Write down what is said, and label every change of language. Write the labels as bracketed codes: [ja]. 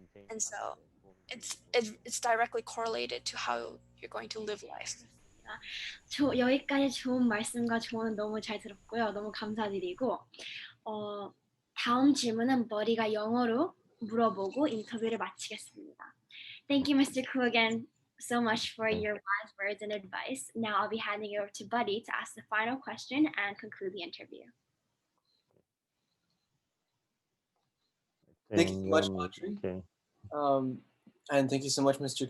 [en] And so it's directly correlated to how you're going to live life. [ko] 여기까지 좋은 말씀과 조언 너무 잘 들었고요. 너무 감사드리고 다음 질문은 머리가 영어로 물어보고 인터뷰를 마치겠습니다. [en] Thank you, Mr. Koo, again so much for your wise words and advice. Now I'll be handing it over to Buddy to ask the final question and conclude the interview. Thank you so much, Audrey. Okay. And thank you so much, Mr.